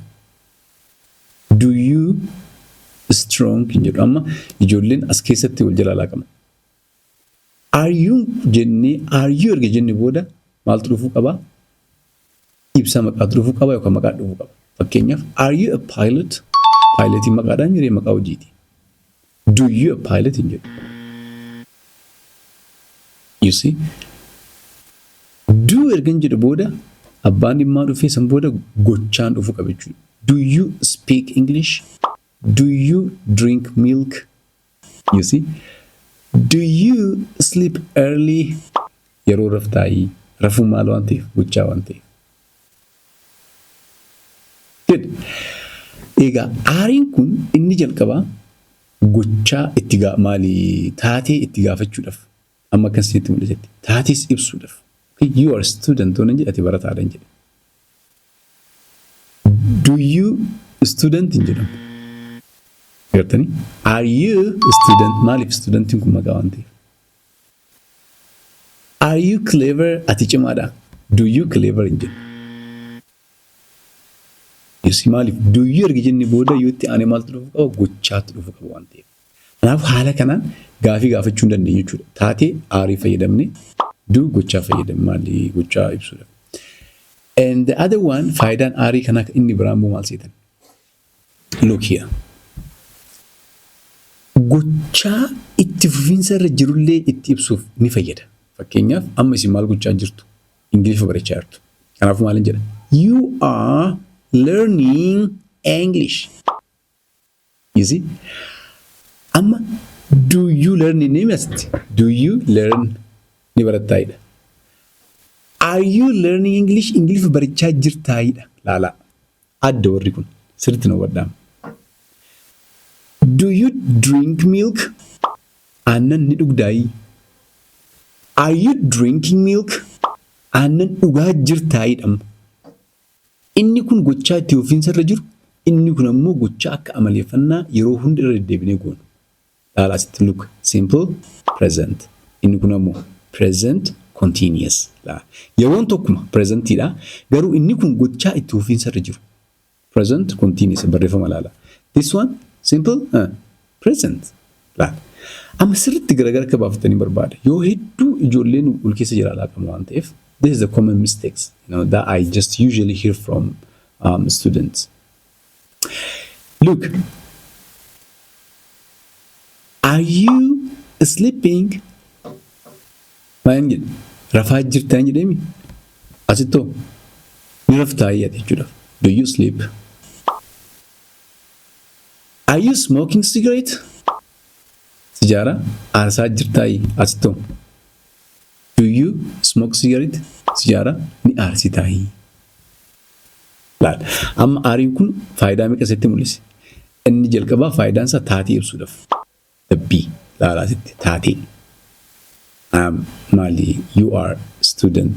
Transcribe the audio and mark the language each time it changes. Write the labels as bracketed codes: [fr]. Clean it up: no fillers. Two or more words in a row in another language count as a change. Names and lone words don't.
[en] Do you strong [om] in jedhu amma ijoolleen as keessatti wal jalaa laaqama. [en] Are you [om] jennee [en] are you [om] erga jenne booda maaltu dhufuu qaba? ibsa maqaa dhufuu qaba yookaan maqaa dhufuu qaba. [en] Fakkeenyaaf are you a pilot? [om] Pilotiin maqaadhaan jiree maqaa hojiiti. [en] Do you a pilot [om] hin jedhu. [en] You see? [om] Do ergan jedhu booda abbaan dhimmaa dhufee san booda gochaan dhufuu qaba jechuudha. [en] Do you speak English? Do you drink milk? You see? Do you sleep early? [om] Yeroo raftaayii rafuu maal waan ta'eef gochaa waan ta'eef. [en] Good. [om] Egaa aariin kun inni jalqabaa gochaa itti taatee itti gaafachuudhaaf amma kan isinitti mul'isetti taatees ibsuudhaaf. [en] You are a student [om] waan jedhe ati barataadhaan jedhe. [en] Do you student [om] hin jedhamu. Gartanii? [en] Are you a student? [om] Maaliif studentiin kun maqaa waan ta'eef. [en] Are you clever? [om] Ati cimaadha. [en] Do you clever [om] hin jedhu. Yusi maaliif [en] do you [om] erga jenne booda yoo itti aanee maaltu dhufu qaba gochaatu dhufu qaba waan ta'eef. Kanaaf haala kanaan gaafii gaafachuu hin dandeenye jechuudha. Taatee aarii fayyadamne do gochaa fayyadamne maali gochaa ibsuudha. [en] And the other one [om] faayidaan aarii kanaa inni biraan maal seetan. [en] Look here. [om] Gochaa itti fufiinsa irra jirullee itti ibsuuf ni fayyada. Fakkeenyaaf amma isin maal gochaa jirtu? Ingiliffa barachaa jirtu. Kanaaf maal jedha? [en] You are learning English. You see? Amma do you learn in English? Do you learn [om] ni barattaayidha. [en] Are you learning English? [om] Ingiliffa barachaa jirtaayidha. Laala. Adda warri kun sirriitti nu waddaam. [en] Do you drink milk? [om] Aannan ni dhugdaayi. [en] Are you drinking milk? [om] Aannan dhugaa jirtaayidha. Inni kun gochaa itti fufiinsa irra jiru. Inni kun ammoo gochaa akka amaleeffannaa yeroo hunda irra deddeebinee goonu. Laala asitti [en] look. Simple present. [om] Inni kun ammoo [en] present continuous. [om] Yeroon tokkuma presentiidha. Garuu inni kun gochaa itti fufiinsa irra jiru. [en] Present continuous [om] barreeffama laala. [en] This one simple present. [om] Amma sirriitti garagara akka baafatanii barbaada. Yoo hedduu ijoolleen ul keessa jira laaqama waan ta'eef. [en] This is the common mistakes, that I just usually hear from students. Look, are you sleeping? [om] Maal rafaa jirtaa jedhemi? Asitoo ni raftaayyaa jechuudha. [en] Do you sleep? Are you smoking cigarette? [om] Sijaara aarsaa jirtaayi asitoo. [en] Do you smoke cigarette? [om] Sijaara ni aarsitaayi. Laal. Amma aariin kun faayidaa meeqa isatti mul'ise? Inni jalqabaa faayidaan isaa taatee ibsuudhaaf. [en] The B. [om] Laala asitti taatee. [en] Mali, you are student.